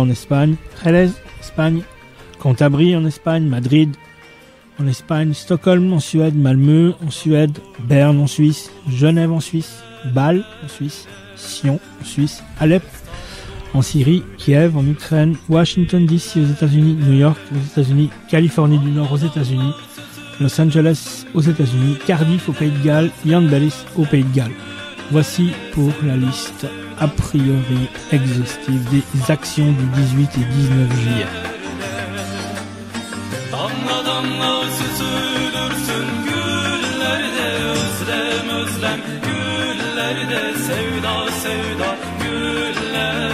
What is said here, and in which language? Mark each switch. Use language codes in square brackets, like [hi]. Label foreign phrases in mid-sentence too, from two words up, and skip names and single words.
[fr] en Espagne, Jerez, Espagne, Cantabrie en Espagne, Madrid en Espagne, Stockholm en Suède, Malmö en Suède, Berne en Suisse, Genève en Suisse, Bâle en Suisse, Sion en Suisse, Alep en Syrie, Kiev en Ukraine, Washington DC aux États-Unis, New York aux États-Unis, Californie du Nord aux États-Unis, Los Angeles aux États-Unis, Cardiff au Pays de Galles, Yandelis au Pays de Galles. Voici pour la liste a priori exhaustive des actions du 18 et 19 juillet. [tr] Damla damla süzülürsün güllerde özlem özlem güllerde sevda sevda güller